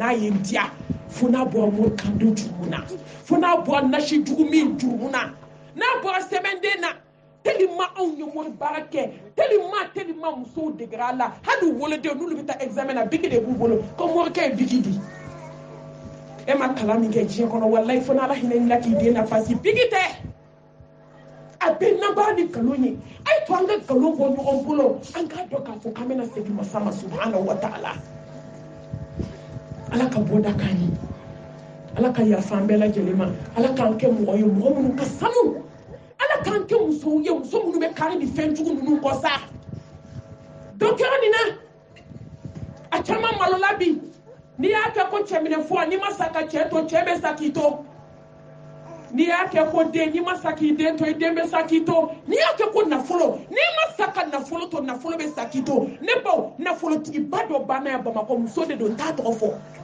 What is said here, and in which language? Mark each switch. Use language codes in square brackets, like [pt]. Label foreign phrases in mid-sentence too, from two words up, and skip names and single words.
[bm] n'a ye n diya fo n'a bɔra mori kan don jurumu na fo n'a bɔra nasi jugu min jurumu na n'a bɔra sɛbɛnden na tellement anw ye mori baara kɛ tellement musow degera a la hali u wolodenw n'olu bɛ taa examen na biki de b'u bolo ko morikɛ ye biki di e ma kalan min kɛ diɲɛ kɔnɔ wallahi fo n'ala hinɛ n'i la k'i den nafasi biki tɛ a bɛ nabaara ni nkalon ye a ye to an ka nkalon bɔ ɲɔgɔn bolo an k'a dɔn k'a fɔ k'an bɛna segin masa ma [ar] سبحانه وتعالى [bm] ala ka bɔda k'an ye ala ka yafa an bɛɛ lajɛlen ma ala k'an kɛ mɔgɔ ye mɔgɔ minnu ka sanu ala k'an kɛ musow ye muso minnu bɛ kari ni fɛn jugu ninnu kɔ sa dɔ kɛra nin na a caman malola bi n'i y'a kɛ ko cɛminɛfɔ n'i ma sa ka cɛ to cɛ bɛ sa k'i to n'i y'a kɛ ko den n'i ma sa k'i den to i den bɛ sa k'i to n'i y'a kɛ ko nafolo n'i ma sa ka nafolo to nafolo bɛ sa k'i to ne baw nafolotigiba dɔ banna yan Bamakɔ muso de don n t'a tɔgɔ fɔ